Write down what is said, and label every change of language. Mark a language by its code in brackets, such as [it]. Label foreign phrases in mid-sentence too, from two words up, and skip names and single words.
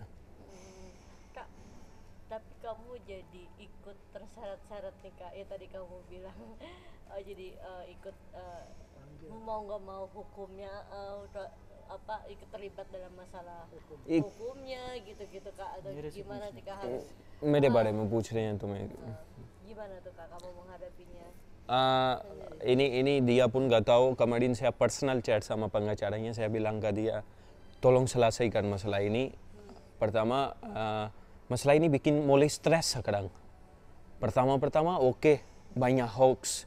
[id] Kak, tapi kamu jadi ikut terseret-seret nih Kak, ya tadi kamu bilang jadi ikut mau nggak mau hukumnya ikut terlibat dalam masalah hukumnya gitu-gitu Kak, atau gimana sih Kak harus? [hi] मेरे बारे में पूछ रहे हैं तुम्हें? [id] Gimana tuh Kak kamu menghadapinya? Ini dia pun nggak tahu. Kemarin saya personal chat sama pengacaranya, saya bilang ke dia, tolong selesaikan masalah ini. Pertama, masalah ini bikin mulai stres sekarang. Pertama oke, banyak hoax.